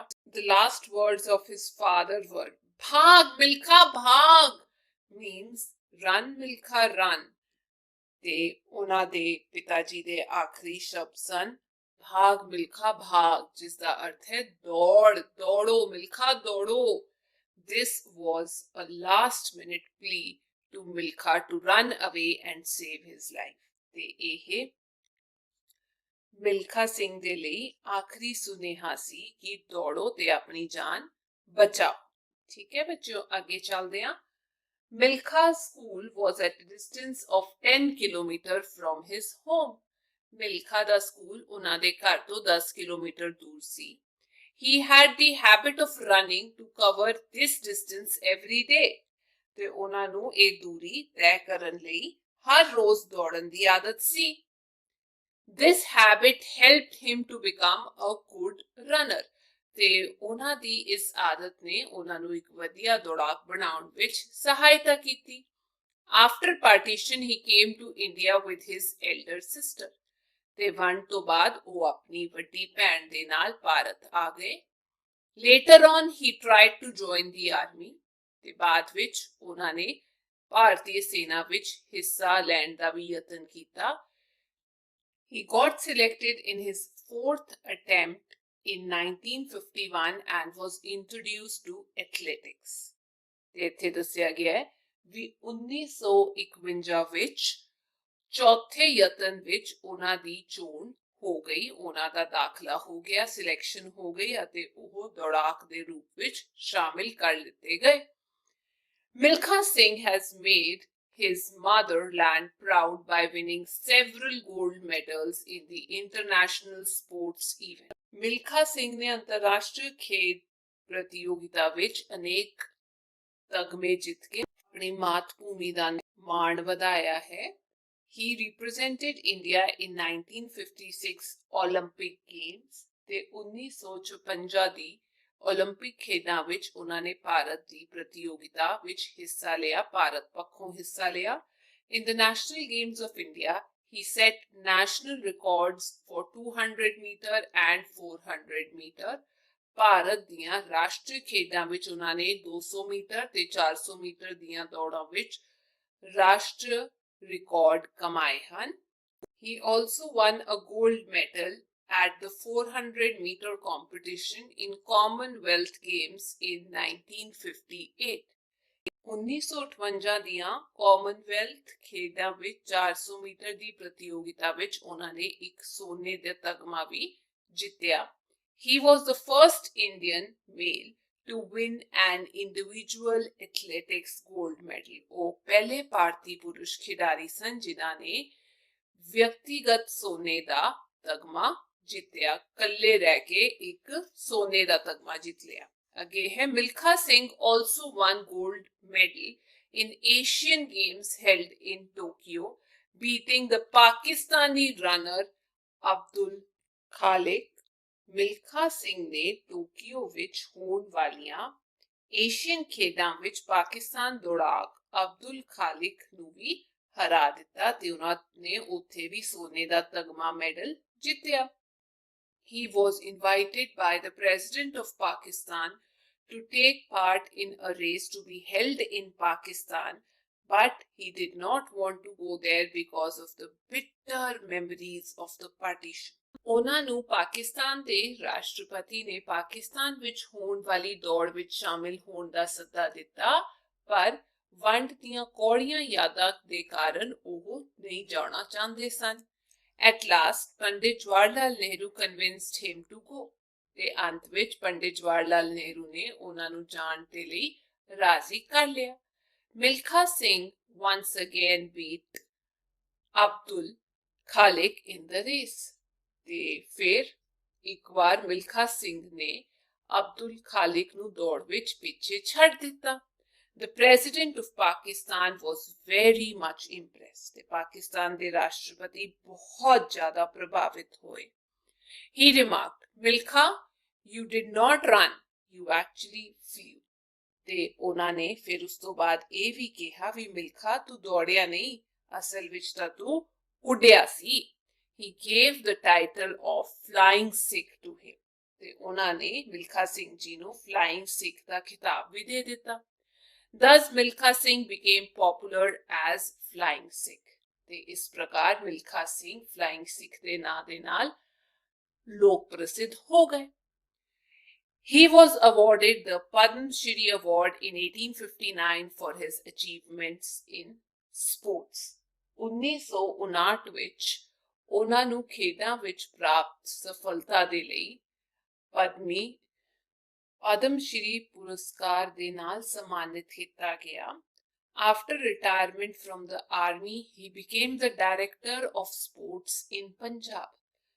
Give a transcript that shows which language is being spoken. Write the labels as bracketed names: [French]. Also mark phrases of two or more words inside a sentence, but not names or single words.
[English] The last words of his father were [Punjabi] ਭਾਗ ਮਿਲਖਾ ਭਾਗ, [English] means run ਮਿਲਖਾ run. [Punjabi] ਤੇ ਉਹਨਾਂ ਦੇ ਪਿਤਾ ਜੀ ਦੇ ਆਖਰੀ ਸ਼ਬਦ ਸਨ ਭਾਗ ਮਿਲਖਾ ਭਾਗ, ਜਿਸ ਦਾ ਅਰਥ ਹੈ ਦੌੜ, ਦੌੜੋ ਮਿਲਖਾ ਦੌੜੋ। [English] This was a last minute plea to Milkha to run away and save his life. [Punjabi] ਤੇ ਇਹ ਮਿਲਖਾ ਸਿੰਘ ਦੇ ਲਈ ਆਖਰੀ ਸੁਨੇਹਾ ਸੀ ਕਿ ਦੌੜੋ ਤੇ ਆਪਣੀ ਜਾਨ ਬਚਾਓ। ਠੀਕ ਹੈ ਬੱਚਿਓ, ਅੱਗੇ ਚੱਲਦੇ ਹਾਂ। [English] Milkha's school was at a distance of 10 kilometers from his home. [Punjabi] ਮਿਲਖਾ ਦਾ ਸਕੂਲ ਉਹਨਾਂ ਦੇ ਘਰ ਤੋਂ 10 ਕਿਲੋਮੀਟਰ ਦੂਰ ਸੀ। [English] he had the habit of running to cover this distance every day. [Punjabi] ਤੇ ਉਹਨਾਂ ਨੂੰ ਇਹ ਦੂਰੀ ਤੈਅ ਕਰਨ ਲਈ ਹਰ ਰੋਜ਼ ਦੌੜਨ ਦੀ ਆਦਤ ਸੀ। [English] This habit helped him to become a good runner. [Punjabi] ਤੇ ਉਹਨਾਂ ਦੀ ਇਸ ਆਦਤ ਨੇ ਉਹਨਾਂ ਨੂੰ ਇੱਕ ਵਧੀਆ ਦੌੜਾਕ ਬਣਾਉਣ ਵਿੱਚ ਸਹਾਇਤਾ ਕੀਤੀ। [English] After partition, he came to India with his elder sister. [Punjabi] ਤੇ ਵੰਡ ਤੋਂ ਬਾਅਦ ਉਹ ਆਪਣੀ ਵੱਡੀ ਭੈਣ ਦੇ ਨਾਲ ਭਾਰਤ ਆ ਗਏ। [English] Later on, he tried to join the army. [Punjabi] ਤੇ ਬਾਅਦ ਵਿੱਚ ਉਹਨਾਂ ਨੇ ਭਾਰਤੀ ਸੈਨਾ ਵਿੱਚ ਹਿੱਸਾ ਲੈਣ ਦਾ ਵੀ ਯਤਨ ਕੀਤਾ। [English] He got selected in his fourth attempt in 1951 and was introduced to athletics. [Punjabi] ਤੇ ਇੱਥੇ ਦੱਸਿਆ ਗਿਆ ਹੈ ਵੀ 1951 ਵਿੱਚ ਚੌਥੇ ਯਤਨ ਵਿੱਚ ਉਹਨਾਂ ਦੀ ਚੋਣ ਹੋ ਗਈ, ਉਹਨਾਂ ਦਾ ਦਾਖਲਾ ਹੋ ਗਿਆ, ਸਿਲੈਕਸ਼ਨ ਹੋ ਗਈ ਅਤੇ ਉਹ ਦੌੜਾਕ ਦੇ ਰੂਪ ਵਿੱਚ ਸ਼ਾਮਿਲ ਕਰ ਲਿੱਤੇ ਗਏ। [English] Milkha Singh has made his motherland proud by winning several gold medals in the international sports event. [Punjabi] Milkha Singh ਨੇ ਅੰਤਰਰਾਸ਼ਟਰੀ ਖੇਡ ਪ੍ਰਤੀਯੋਗਿਤਾ ਵਿੱਚ ਅਨੇਕ ਤਗਮੇ ਜਿੱਤ ਕੇ ਆਪਣੀ ਮਾਤ ਭੂਮੀ ਦਾ ਮਾਣ ਵਧਾਇਆ ਹੈ। [English] He represented India in 1956 Olympic Games [Punjabi] ਤੇ 1956 ਦੀ ਓਲੰਪਿਕ ਖੇਡਾਂ ਵਿੱਚ ਉਹਨਾਂ ਨੇ ਭਾਰਤ ਦੀ ਪ੍ਰਤੀਯੋਗਿਤਾ ਵਿੱਚ ਹਿੱਸਾ ਲਿਆ, ਭਾਰਤ ਪੱਖੋਂ ਹਿੱਸਾ ਲਿਆ। [English] In the National Games of India, he set national records for 200 meter and 400 meter. [Punjabi] ਭਾਰਤ ਦੀਆਂ ਰਾਸ਼ਟਰੀ ਖੇਡਾਂ ਵਿੱਚ ਉਹਨਾਂ ਨੇ 200 ਮੀਟਰ ਤੇ 400 ਮੀਟਰ ਦੀਆਂ ਦੌੜਾਂ ਵਿੱਚ ਰਾਸ਼ਟਰੀ ਰਿਕਾਰਡ ਕਮਾਏ ਹਨ। [English] He also won a gold medal at the 400 meter competition in Commonwealth Games in 1958. [Punjabi] 1958 ਦੀਆਂ ਕਾਮਨਵੈਲਥ ਖੇਡਾਂ ਵਿੱਚ 400 ਮੀਟਰ ਦੀ ਪ੍ਰਤੀਯੋਗਿਤਾ ਵਿੱਚ ਉਹਨਾਂ ਨੇ ਇੱਕ ਸੋਨੇ ਦਾ ਤਗਮਾ ਵੀ ਜਿੱਤਿਆ। [English] He was the first Indian male to win an individual athletics gold medal. [Punjabi] ਉਹ ਪਹਿਲੇ ਭਾਰਤੀ ਪੁਰਸ਼ ਖਿਡਾਰੀ ਸਨ ਜਿਨ੍ਹਾਂ ਨੇ ਵਿਅਕਤੀਗਤ ਸੋਨੇ ਦਾ ਤਗਮਾ ਜਿੱਤਿਆ, ਕੱਲੇ ਰਹਿ ਕੇ ਇੱਕ ਸੋਨੇ ਦਾ ਤਗਮਾ ਜਿੱਤ ਲਿਆ। ਅੱਗੇ ਹੈ [English] Milkha Singh also won gold medal in Asian Games held in Tokyo, beating the Pakistani runner Abdul Khalik. [Punjabi] Milkha Singh ਨੇ ਟੋਕੀਓ ਵਿੱਚ ਹੋਣ ਵਾਲੀਆਂ ਏਸ਼ੀਅਨ ਖੇਡਾਂ ਵਿੱਚ ਪਾਕਿਸਤਾਨ ਦੌੜਾਕ ਅਬਦੁਲ ਖਾਲਿਕ ਨੂੰ ਵੀ ਹਰਾ ਦਿੱਤਾ ਤੇ ਉਹਨਾਂ ਨੇ ਉੱਥੇ ਵੀ ਸੋਨੇ ਦਾ ਤਗਮਾ ਮੈਡਲ ਜਿੱਤਿਆ। [English] He was invited by the President of Pakistan to take part in a race to be held in Pakistan, but he did not want to go there because of the bitter memories of the partition. [Punjabi] ਉਹਨਾਂ ਨੂੰ ਪਾਕਿਸਤਾਨ ਦੇ ਰਾਸ਼ਟਰਪਤੀ ਨੇ ਪਾਕਿਸਤਾਨ ਵਿੱਚ ਹੋਣ ਵਾਲੀ ਦੌੜ ਵਿੱਚ ਸ਼ਾਮਿਲ ਹੋਣ ਦਾ ਸੱਦਾ ਦਿੱਤਾ, ਪਰ ਵੰਡ ਦੀਆਂ ਕੌੜੀਆਂ ਯਾਦਾਂ ਦੇ ਕਾਰਨ ਉਹ ਨਹੀਂ ਜਾਣਾ ਚਾਹੁੰਦੇ ਸਨ। [English] At last, Pandit Jawaharlal Nehru convinced him to go. [Punjabi] ਤੇ ਅੰਤ ਵਿੱਚ ਪੰਡਿਤ ਜਵਾਹਰ ਲਾਲ ਨਹਿਰੂ ਨੇ ਉਹਨਾਂ ਨੂੰ ਜਾਣ ਦੇ ਲਈ ਰਾਜ਼ੀ ਕਰ ਲਿਆ। [English] Milkha Singh once again beat Abdul Khalik in the race. [Punjabi] ਤੇ ਫਿਰ ਇੱਕ ਵਾਰ ਮਿਲਖਾ ਸਿੰਘ ਨੇ ਅਬਦੁਲ ਖਾਲਿਕ ਨੂੰ ਦੌੜ ਵਿੱਚ ਪਿੱਛੇ ਛੱਡ ਦਿੱਤਾ। [English] The President of Pakistan was very much impressed. [Punjabi] ਤੇ ਪਾਕਿਸਤਾਨ ਦੇ ਰਾਸ਼ਟਰਪਤੀ ਬਹੁਤ ਜ਼ਿਆਦਾ ਪ੍ਰਭਾਵਿਤ ਹੋਏ। [English] He remarked, Milkha, you did not run, you actually flew. [Punjabi] ਤੇ ਉਹਨਾਂ ਨੇ ਫਿਰ ਉਸ ਤੋਂ ਬਾਅਦ ਇਹ ਵੀ ਕਿਹਾ ਵੀ ਮਿਲਖਾ ਤੂੰ ਦੌੜਿਆ ਨਹੀਂ, ਅਸਲ ਵਿੱਚ ਤਾਂ ਤੂੰ ਉੱਡਿਆ ਸੀ। [English] He gave the title of Flying Sikh to him. [Punjabi] ਤੇ ਉਹਨਾਂ ਨੇ ਮਿਲਖਾ ਸਿੰਘ ਜੀ ਨੂੰ Flying Sikh ਦਾ ਖਿਤਾਬ ਵੀ ਦੇ ਦਿੱਤਾ। [English] Thus Milkha Singh became popular as Flying Sikh. [Punjabi] ਤੇ ਇਸ ਪ੍ਰਕਾਰ ਮਿਲਖਾ ਸਿੰਘ Flying Sikh ਦੇ ਨਾਂ ਦੇ ਨਾਲ ਲੋਕ ਪ੍ਰਸਿੱਧ ਹੋ ਗਏ। [English] He was awarded the Padma Shri Award in 1859 for his achievements in sports. [Punjabi] 1959 ਵਿੱਚ ਉਹਨਾਂ ਨੂੰ ਖੇਡਾਂ ਵਿੱਚ ਪ੍ਰਾਪਤ ਸਫਲਤਾ ਦੇ ਲਈ ਪਦਮ ਸ਼੍ਰੀ ਪੁਰਸਕਾਰ ਦੇ ਨਾਲ ਸਨਮਾਨਿਤ ਕੀਤਾ ਗਿਆ। [English] After retirement from the army, he became the director of sports in Punjab.